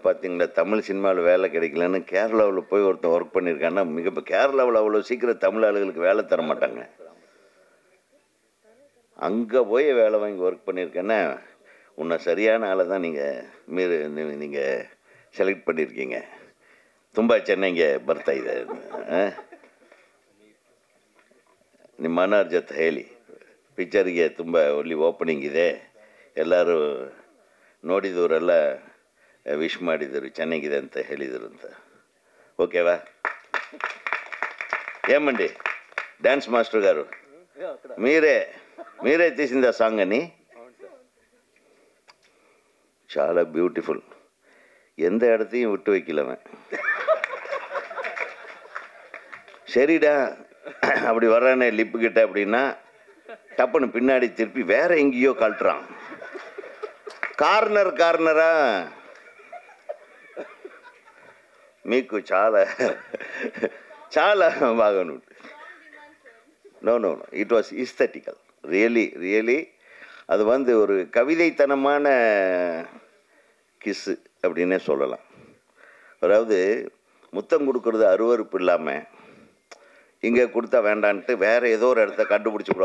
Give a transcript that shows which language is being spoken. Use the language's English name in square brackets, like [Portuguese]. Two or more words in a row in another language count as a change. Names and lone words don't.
[Tamil] பார்த்தீங்களா, தமிழ் சினிமாவில் வேலை கிடைக்கலன்னு கேரளாவில் போய் ஒருத்தன் ஒர்க் பண்ணியிருக்கான்னா, இப்போ கேரளாவில் அவ்வளோ சீக்கிரம் தமிழ் ஆளுகளுக்கு வேலை தர மாட்டாங்க. அங்கே போய் வேலை வாங்கி ஒர்க் பண்ணியிருக்கேன்னா உன்னை சரியான ஆளை தான் நீங்கள் செலக்ட் பண்ணியிருக்கீங்க. [Kannada] ತುಂಬ ಚೆನ್ನಾಗಿ ಬರ್ತಾ ಇದೆ. ನಿಮ್ಮ ಅಣ್ಣವ್ರ ಜೊತೆ ಹೇಳಿ, ಪಿಕ್ಚರಿಗೆ ತುಂಬ ಒಳ್ಳೆ ಓಪನಿಂಗ್ ಇದೆ, ಎಲ್ಲರೂ ನೋಡಿದವರೆಲ್ಲ ವಿಶ್ ಮಾಡಿದರು, ಚೆನ್ನಾಗಿದೆ ಅಂತ ಹೇಳಿದರು ಅಂತ. [Telugu] ఓకేవా? ఏమండి [English] dance master [Telugu] గారు, మీరే తీసింది ఆ సాంగ్ అని? చాలా బ్యూటిఫుల్. [Tamil] எந்த இடத்தையும் விட்டு வைக்கலவன். சரிடா அப்படி வர்றானே லிப்பு கிட்ட அப்படின்னா டப்புன்னு பின்னாடி திருப்பி வேற எங்கேயோ காட்டுறான். [Telugu] కార్నరా మీకు చాలా బాగా ఉంటుంది. [English] No it was aesthetical. [Tamil] ரியலி அது ஒரு கவிதைத்தனமான கிஸ்ஸு அப்படின்னே சொல்லலாம். அதாவது முத்தம் கொடுக்கறது அருவருப்பு இல்லாமல் இங்கே கொடுத்தா வேண்டான்ட்டு வேறு ஏதோ ஒரு இடத்த கண்டுபிடிச்சி விடுவோம்.